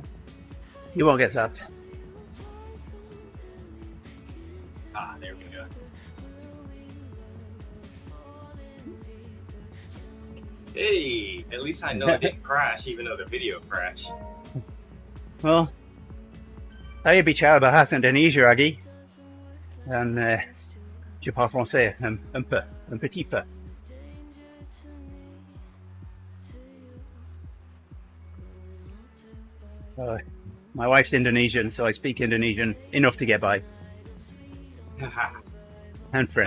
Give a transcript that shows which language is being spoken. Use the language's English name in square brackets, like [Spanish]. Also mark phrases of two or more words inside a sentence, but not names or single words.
[English] You won't get zapped. Ah, there we go. Hey, at least I know it didn't crash, even though the video crashed. Well, [Indonesian] saya bicara bahasa Indonesia lagi. [French] Dan je parle français un peu, un petit peu. [English] My wife's Indonesian, so I speak Indonesian enough to get by. And French.